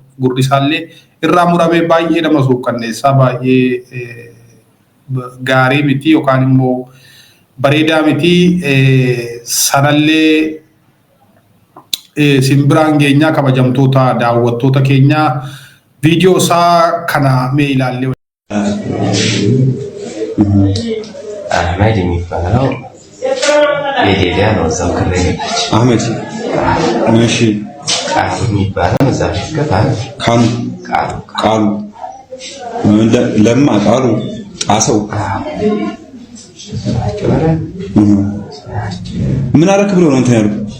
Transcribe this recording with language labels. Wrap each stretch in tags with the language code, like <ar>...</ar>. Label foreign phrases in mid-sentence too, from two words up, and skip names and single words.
<om>Gurri isaallee irraa muramee baay'ee nama suukkanneessaa baay'ee gaarii miti yookaan immoo bareedaa miti. Sanallee simbiraan geenyaa kabajamtoota daawwattoota keenyaa viidiyoo isaa kana mee ilaallee.</om> <am>Ahmed የሚባለው የሌሊያ ነው። እዛው ከላይ አህመድ እሺ። ቃሉ የሚባለው እዛ ፊት ገባል። ቃሉ ለማ ቃሉ ጣሰው ምን አረክ ብሎ ነው እንትን ያለው?</am>